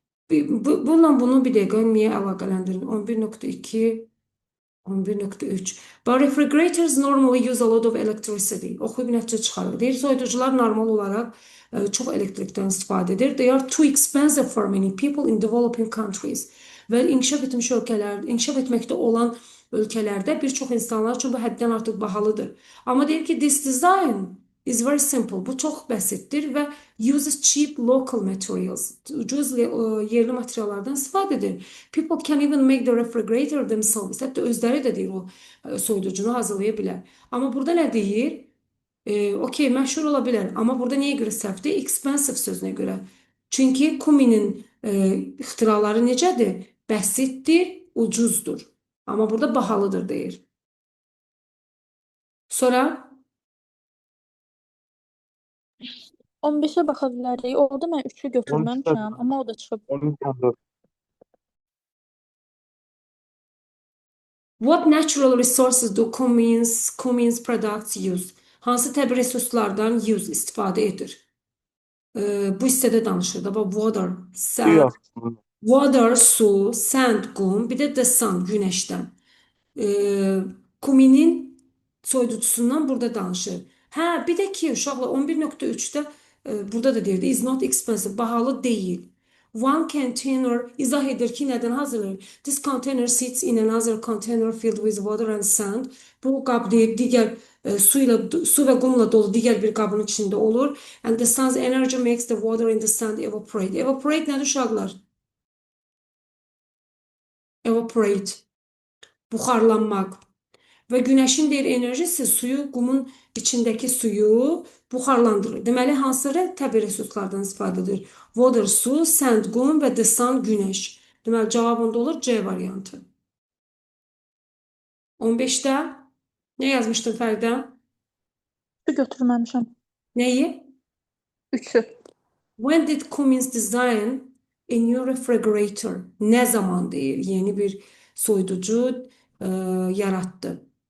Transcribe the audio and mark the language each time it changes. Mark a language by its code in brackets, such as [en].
[az] Bununla bunu bir dəqiqə niyə əlaqələndirin? 11.2 11.3. [en] But refrigerators normally use a lot of electricity. [az] Oxuyub nəticə çıxarır. Deyir, soyuducular normal olaraq çox elektrikdən istifadə edir. They are too expensive for many people in developing countries. Və inkişaf etməkdə olan ölkələrdə bir çox insanlar üçün bu həddən artıq bahalıdır. Amma deyir ki, [en] this design is very simple. [az] Bu çox bəsitdir və [en] uses cheap local materials. [az] Ucuz yerli materiallardan istifadə edir. [en] People can even make the refrigerator themselves. [az] Hətta özləri də deyir o soyuducunu hazırlaya bilər. Amma burada nə deyir? Okey, məşhur ola bilər. Amma burada niyə görə səhvdir? Expensive sözünə görə. Çünki Cumminin ixtiraları necədir? Bəsitdir, ucuzdur. Amma burada bahalıdır deyir. Sonra 15-ə baxa bilərik. Orada mən 3-ü götürməmişəm, amma o da çıxıb. 12.4. [en] what natural resources do Cummins products use? [az] Hansı təbii resurslardan istifadə edir? Bu hissədə danışır da. Water, Suyu [en] sand, [az] aslında. water, su, sand, qum, bir də the sun, günəşdən. Cumminin soyuducusundan burada danışır. Hə, bir də ki, uşaqlar 11.3-də burada da deyirdi, [en] is not expensive, [az] bahalı deyil. [en] One container [az] izah edir ki, nədən hazırlanır? [en] This container sits in another container filled with water and sand. [az] Bu qab deyir, digər su və qumla dolu digər bir qabın içində olur. [en] And the sun's energy makes the water in the sand evaporate. [az] Evaporate nədir uşaqlar? Evaporate. Buxarlanmaq. Və günəşin deyir enerjisi qumun içindəki suyu buxarlandırır. Deməli, hansı təbii resurslardan istifadə edir? Water, su, sand, qum və the sun, günəş. Deməli, cavab onda olur C variantı. 15-də nə yazmışdın Fərdə? 3-ü götürməmişəm. Nəyi? 3-ü. [en] When did Cummins design a new refrigerator? [az] Nə zaman deyir? Yeni bir soyuducu yarattı.